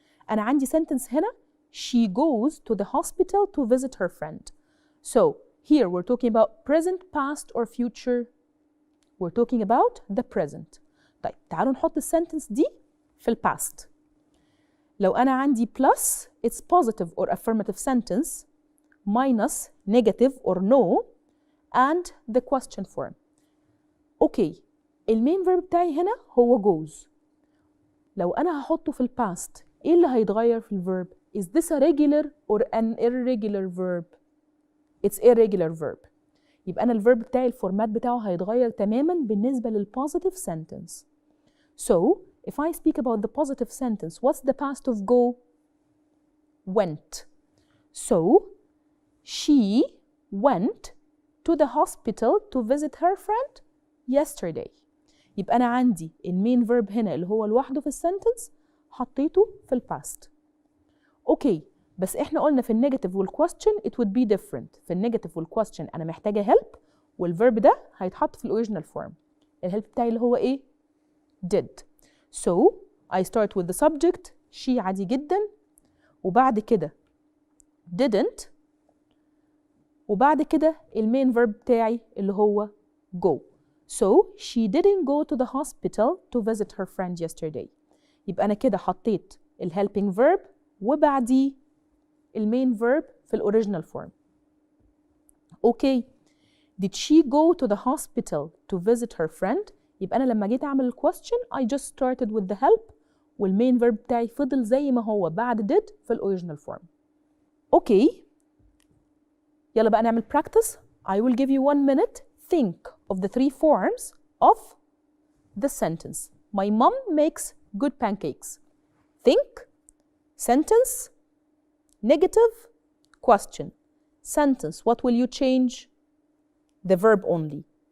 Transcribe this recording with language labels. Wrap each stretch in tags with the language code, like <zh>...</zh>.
<ar>أنا عندي sentence هنا</ar> <en>she goes to the hospital to visit her friend. So here we're talking about present, past or future. We're talking about the present.</en> <ar>طيب تعالوا نحط السنتنس دي في الباست.</ar> <en>لو أنا عندي plus it's positive or affirmative sentence minus negative or no and the question form.</en> <ar>أوكي، المين verb بتاعي هنا هو goes. لو أنا هحطه في الباست إيه اللي هيتغير في الverb؟</ar> <en>Is this a regular or an irregular verb? It's irregular verb.</en> <ar>يبقى أنا الverb بتاعي الفورمات بتاعه هيتغير تماماً بالنسبة للpositive sentence.</ar> <en>So if I speak about the positive sentence, what's the past of go? Went. So she went to the hospital to visit her friend yesterday.</en> <ar>يبقى أنا عندي المين verb هنا اللي هو لوحده في السنتنس حطيته في الباست. أوكي، بس إحنا قلنا في النيجاتيف والكويستشن</ar> <en>it would be different.</en> <ar>في النيجاتيف والكويستشن أنا محتاجة help والverb ده هيتحط في الأوريجينال فورم. الhelp بتاعي اللي هو إيه؟ did.</ar> <en>So I start with the subject she</en> <ar>عادي جدا وبعد كده didn't وبعد كده المين verb بتاعي اللي هو go.</ar> <en>So she didn't go to the hospital to visit her friend yesterday.</en> <ar>يبقى أنا كده حطيت helping verb وبعديه المين verb في الأوريجينال فورم.</ar> <en>Okay, did she go to the hospital to visit her friend?</en> <ar>يبقى أنا لما جيت أعمل question</ar> <en>I just started with the help</en> <ar>والمين verb بتاعي فضل زي ما هو بعد did في الأوريجينال فورم. Okay, يلا بقى نعمل practice.</ar> <en>I will give you 1 minute. Think of the 3 forms of the sentence. My mom makes good pancakes. Think, sentence, negative, question. Sentence, what will you change? The verb only.</en>